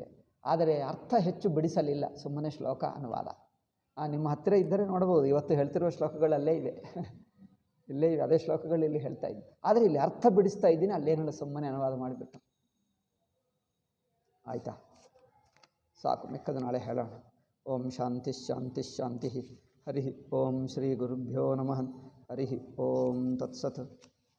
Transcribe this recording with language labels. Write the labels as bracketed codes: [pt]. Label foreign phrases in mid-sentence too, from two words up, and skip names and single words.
[kn] ಆದರೆ ಅರ್ಥ ಹೆಚ್ಚು ಬಿಡಿಸಲಿಲ್ಲ, ಸುಮ್ಮನೆ ಶ್ಲೋಕ ಅನುವಾದ. ನಿಮ್ಮ ಹತ್ತಿರ ಇದ್ದರೆ ನೋಡ್ಬೋದು, ಇವತ್ತು ಹೇಳ್ತಿರುವ ಶ್ಲೋಕಗಳಲ್ಲೇ ಇವೆ, ಇಲ್ಲೇ ಇವೆ, ಅದೇ ಶ್ಲೋಕಗಳು ಇಲ್ಲಿ ಹೇಳ್ತಾ ಇದ್ದೆ. ಆದರೆ ಇಲ್ಲಿ ಅರ್ಥ ಬಿಡಿಸ್ತಾ ಇದ್ದೀನಿ, ಅಲ್ಲೇನಲ್ಲ ಸುಮ್ಮನೆ ಅನುವಾದ ಮಾಡಿಬಿಟ್ಟು. ಆಯಿತಾ, ಸಾಕು, ಮಿಕ್ಕದು ನಾಳೆ ಹೇಳೋಣ. [sa] ಓಂ ಶಾಂತಿ ಶಾಂತಿ ಶಾಂತಿ. ಹರಿ ಓಂ ಶ್ರೀ ಗುರುಭ್ಯೋ ನಮಃ. ಹರಿ ಓಂ ತತ್ಸತ್.